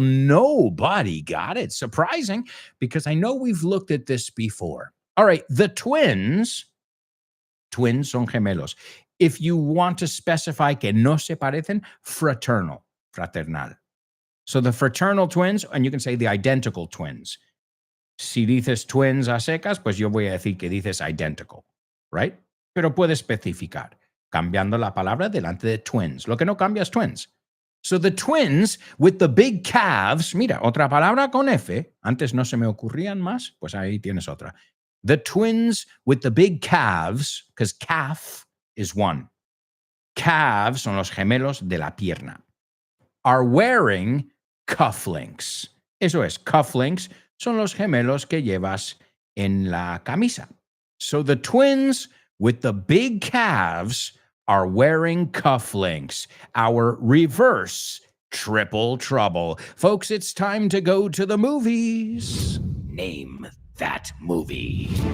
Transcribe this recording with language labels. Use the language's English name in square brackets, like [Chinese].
[English] Nobody got it. Surprising, because I know we've looked at this before. All right, the twins [Spanish] son gemelos. [English] If you want to specify [Spanish] que no se parecen, [English] fraternal. So the fraternal twins, and you can say the identical twins. [Spanish] Si dices twins a secas, pues yo voy a decir que dices identical. [English] Right? [Spanish] Pero puede especificar, cambiando la palabra delante de twins. Lo que no cambia es twins. [English] So the twins with the big calves, [Spanish] mira, otra palabra con F, antes no se me ocurrían más, pues ahí tienes otra. [English] The twins with the big calves, because calf is one. [Spanish] Calves son los gemelos de la pierna. [English] Are wearing cufflinks. [Spanish] Eso es, cufflinks son los gemelos que llevas en la camisa. [English] So the twins with the big calves are wearing cufflinks. Our reverse triple trouble. Folks, it's time to go to the movies. Name that movie.